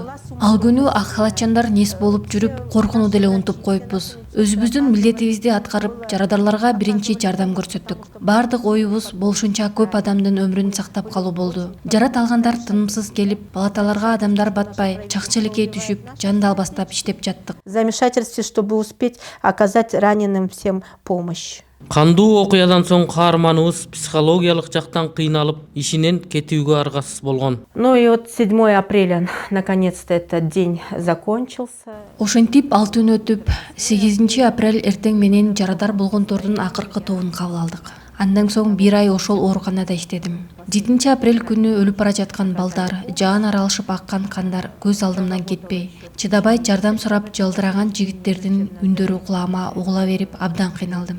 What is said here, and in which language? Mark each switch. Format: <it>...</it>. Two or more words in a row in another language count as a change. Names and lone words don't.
<ky>Ал күнү ак халатчандар нес болуп жүрүп, коркууну деле унутуп коюппуз. Өзүбүздүн милдетибизди аткарып, жарадарларга биринчи жардам көрсөттүк. Бардык оюбуз болушунча көп адамдын өмүрүн сактап калуу болду. Жарат алгандар тынымсыз келип, палаталарга адамдар батпай, чакчелекке түшүп, жандал бастап иштеп жаттык.</ky> <ru>В замешательстве, чтобы успеть оказать раненым всем помощь.</ru> <ky>Кандуу окуядан соң каарманыбыз психологиялык жактан кыйналып, ишинен кетүүгө аргасыз болгон.</ky> <ru>Ну и вот 7 апреля наконец-то этот день закончился.</ru> <ky>Ошентип 6 күн өтүп, 8 апрель эртең менен жарадар болгондордун акыркы тобун кабыл алдык. Андан соң 1 ай ошол ооруканада иштедим. 7 апрель күнү өлүп бара жаткан балдар, жаан аралышып аккан кандар көз алдымдан кетпей, чыдабай жардам сурап жалдыраган жигиттердин үндөрү кулагыма угула берип абдан кыйналдым.</ky>